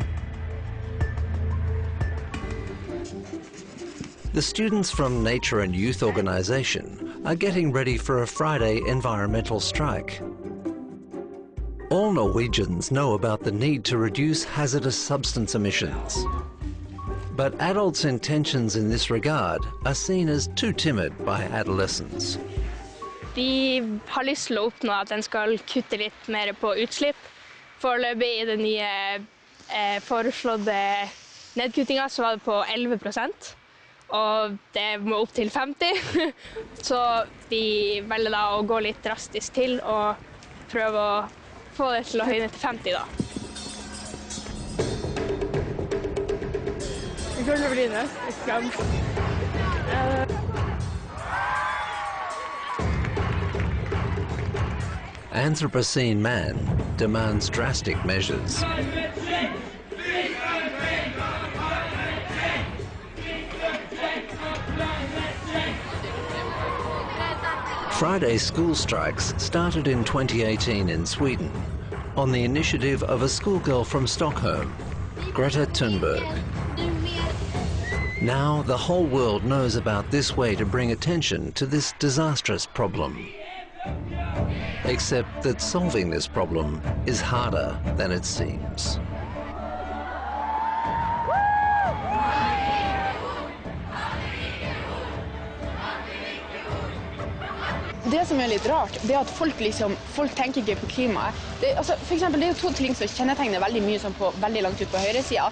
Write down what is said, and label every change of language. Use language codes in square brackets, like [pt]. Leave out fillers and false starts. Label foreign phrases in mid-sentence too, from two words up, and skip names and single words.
[en] The students from Nature and Youth Organization are getting ready for a Friday environmental strike. All Norwegians know about the need to reduce hazardous substance emissions. But adults' intentions in this regard are seen as too timid by adolescents. [no] De har lyst til å oppnå at den skal kutte litt mer på utslipp. Foreløpig i den nye foreslåtte nedkuttinga så var det på 11%, og det må opp til 50%. Så vi velger da å gå litt drastisk til og prøve å få det til å høyne til 50% da. Det kommer til å bli nesten skam. [en] Anthropocene man demands drastic measures. Friday school strikes started in 2018 in Sweden on the initiative of a schoolgirl from Stockholm, Greta Thunberg. Now the whole world knows about this way to bring attention to this disastrous problem. Except that solving this problem is harder than it seems. [no] Det som litt rart, det at folk tenker ikke på klimaet. For eksempel, det jo to ting som kjennetegner veldig mye på veldig langt ut på høyresiden.